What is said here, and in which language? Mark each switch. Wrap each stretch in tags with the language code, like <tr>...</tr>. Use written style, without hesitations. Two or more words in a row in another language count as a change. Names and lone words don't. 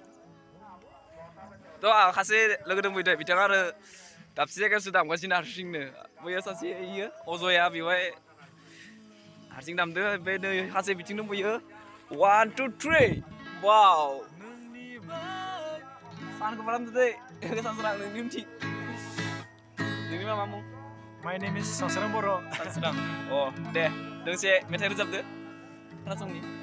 <brx>आं सासे लोगो दंफैयो, बिथाङा आरो दाबसे जायगायावसो दामगासिनो हारसिंनो। बैयो सासे इयो अजया बेवहाय हारसिं दामदो, ओमफ्राय नै सासे बिथिं दंफैयो 1 2 3 वाव सानखौ बारामदो दै सानस्रां नोंनि उनथिं। नोंनि मा मुं?</brx> <en>My name is Sansrang Boro.</en> <brx>सानस्रां दे दोंसे मेथाइ रोजाबदो खोनासंनि।</brx>